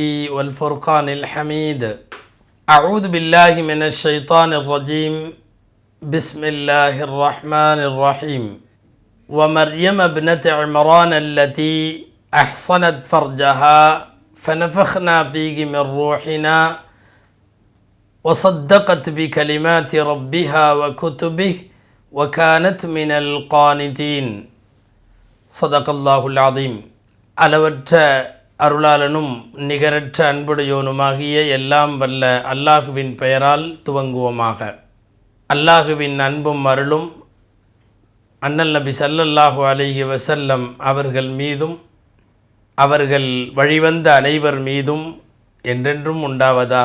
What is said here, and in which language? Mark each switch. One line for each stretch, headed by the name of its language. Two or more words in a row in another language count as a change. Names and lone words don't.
Arabic: والفرقان الحميد أعوذ بالله من الشيطان الرجيم بسم الله الرحمن الرحيم ومريم ابنة عمران التي أحصنت فرجها فنفخنا فيه من روحنا وصدقت بكلمات ربها وكتبه وكانت من القانتين صدق الله العظيم.
Tamil: அளவற்ற அருளாளனும் நிகரற்ற அன்புடையோனுமாகிய எல்லாம் வல்ல அல்லாஹுவின் பெயரால் துவங்குவோமாக. அல்லாஹுவின் அன்பும் அருளும் அண்ணல் நபி
Arabic: صلى الله عليه وسلم
Tamil: அவர்கள் மீதும் அவர்கள் வழிவந்த அனைவர் மீதும் என்றென்றும் உண்டாவதாக.